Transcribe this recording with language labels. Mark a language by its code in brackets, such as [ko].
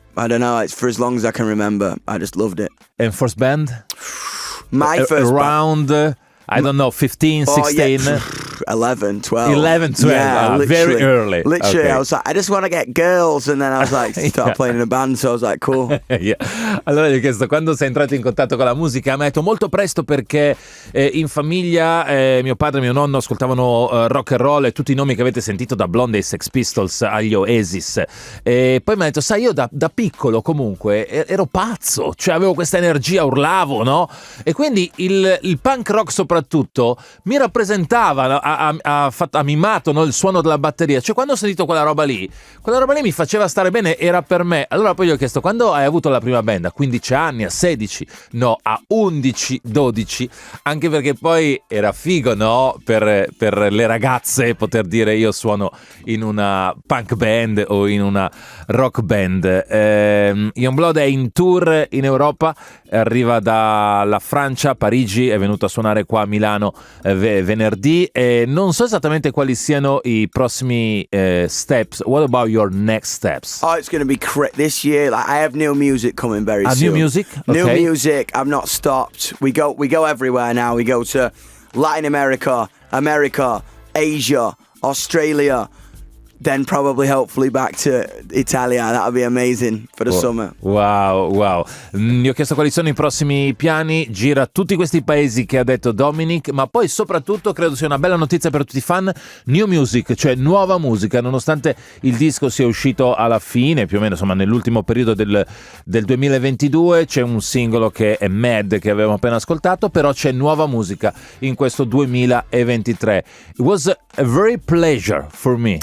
[en] I don't know, it's for as long as I can remember. I just loved it. And first band? My first around, I don't know, 15, 16? 11, 12. 11, 12, yeah, very early. Literally, okay. I was like, I just want to get girls. And then I was like, start playing in a band, so I was like, cool. Yeah. [it] Allora gli ho chiesto, quando sei entrato in contatto con la musica? Mi ha detto molto presto, perché in famiglia mio padre e mio nonno ascoltavano rock and roll, e tutti i nomi che avete sentito, da Blondie ai Sex Pistols agli Oasis. E poi mi ha detto, sai, io da piccolo comunque ero pazzo, cioè avevo questa energia, urlavo, no? E quindi il punk rock soprattutto mi rappresentava, ha mimato, no, il suono della batteria. Cioè, quando ho sentito quella roba lì mi faceva stare bene, era per me. Allora poi gli ho chiesto, quando hai avuto la prima band? A 15 anni, a 16? No, a 11, 12, anche perché poi era figo, no, per le ragazze poter dire io suono in una punk band o in una rock band. Yungblud è in tour in Europa, arriva dalla Francia, Parigi, è venuto a suonare qua a Milano venerdì, e non so esattamente quali siano i prossimi steps. [en] What about your next steps? Oh, it's going to be this year. Like, I have new music coming very soon. New music? Okay. New music. I've not stopped. We go everywhere now. We go to Latin America, Asia, Australia. Then probably, hopefully, back to Italia. That would be amazing for the summer. Wow. [it] Gli ho chiesto quali sono i prossimi piani. Gira tutti questi paesi che ha detto Dominic, ma poi soprattutto credo sia una bella notizia per tutti i fan. [en] New music, [it] cioè nuova musica, nonostante il disco sia uscito alla fine, più o meno, insomma, nell'ultimo periodo del 2022. C'è un singolo che è Mad, che avevamo appena ascoltato, però c'è nuova musica in questo 2023. [en] It was a very pleasure for me.